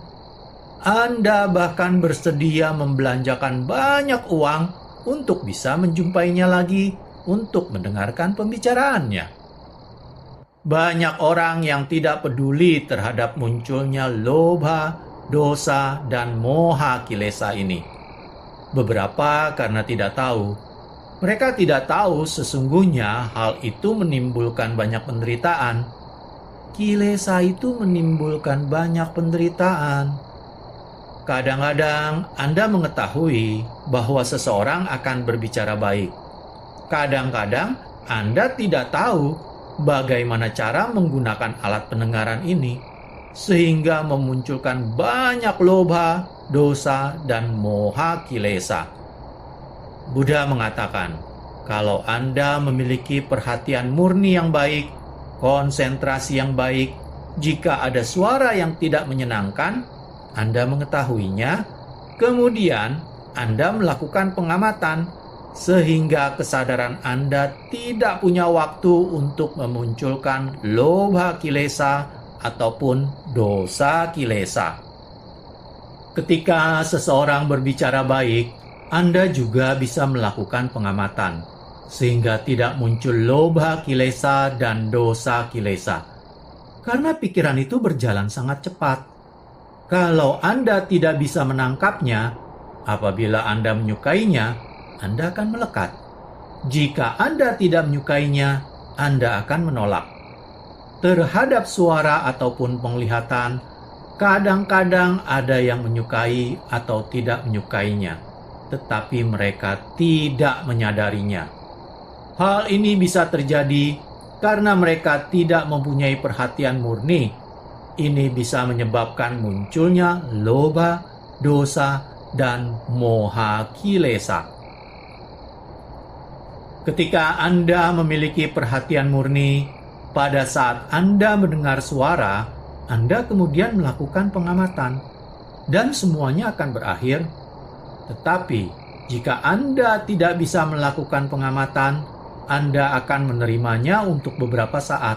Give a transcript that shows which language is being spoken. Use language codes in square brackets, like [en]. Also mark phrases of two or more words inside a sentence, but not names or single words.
[id] Anda bahkan bersedia membelanjakan banyak uang untuk bisa menjumpainya lagi untuk mendengarkan pembicaraannya. Banyak orang yang tidak peduli terhadap munculnya lobha, dosa, dan [pi] moha kilesa [id] ini. Beberapa karena tidak tahu. Mereka tidak tahu sesungguhnya hal itu menimbulkan banyak penderitaan. Kilesa itu menimbulkan banyak penderitaan. Kadang-kadang Anda mengetahui bahwa seseorang akan berbicara baik. Kadang-kadang Anda tidak tahu bagaimana cara menggunakan alat pendengaran ini, sehingga memunculkan banyak lobha, dosa, dan [pi] moha kilesa. [id] Buddha mengatakan, kalau Anda memiliki perhatian murni yang baik, konsentrasi yang baik, jika ada suara yang tidak menyenangkan, Anda mengetahuinya, kemudian Anda melakukan pengamatan, sehingga kesadaran Anda tidak punya waktu untuk memunculkan [pi] lobha kilesa [id] ataupun [pi] dosa kilesa. [id] Ketika seseorang berbicara baik, Anda juga bisa melakukan pengamatan, sehingga tidak muncul [pi] lobha kilesa [id] dan [pi] dosa kilesa. [id] Karena pikiran itu berjalan sangat cepat. Kalau Anda tidak bisa menangkapnya, apabila Anda menyukainya, Anda akan melekat. Jika Anda tidak menyukainya, Anda akan menolak. Terhadap suara ataupun penglihatan, kadang-kadang ada yang menyukai atau tidak menyukainya, tetapi mereka tidak menyadarinya. Hal ini bisa terjadi karena mereka tidak mempunyai perhatian murni. Ini bisa menyebabkan munculnya lobha, dosa, dan [pi] moha kilesa. [id] Ketika Anda memiliki perhatian murni, pada saat Anda mendengar suara, Anda kemudian melakukan pengamatan, dan semuanya akan berakhir. Tetapi, jika Anda tidak bisa melakukan pengamatan, Anda akan menerimanya untuk beberapa saat.